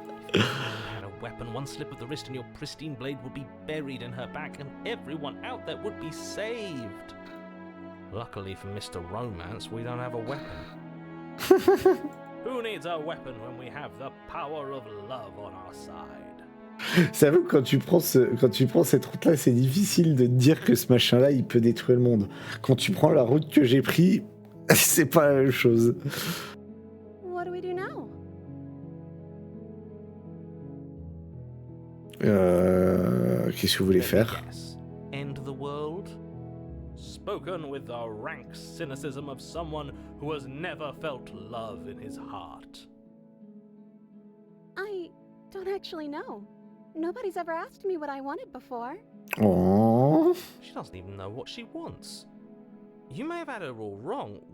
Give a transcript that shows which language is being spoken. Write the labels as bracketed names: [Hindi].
[English] If you had a weapon, one slip of the wrist and your pristine blade would be buried in her back and everyone out there would be saved. Luckily for Mr. Romance, we don't have a weapon. Who needs a weapon when we have the power of love on our side? [French] Ça veut que quand tu prends cette route-là, c'est difficile de te dire que ce machin-là, il peut détruire le monde. Quand tu prends la route que j'ai pris, c'est pas la même chose. [English] What do we do now? [French] Qu'est-ce que vous voulez faire? [English] Yes. End the world? Spoken with the rank cynicism of someone who has never felt love in his heart. I don't actually know. Nobody's ever asked me what I wanted before. Oh. She doesn't even know what she wants. You may have had her all wrong.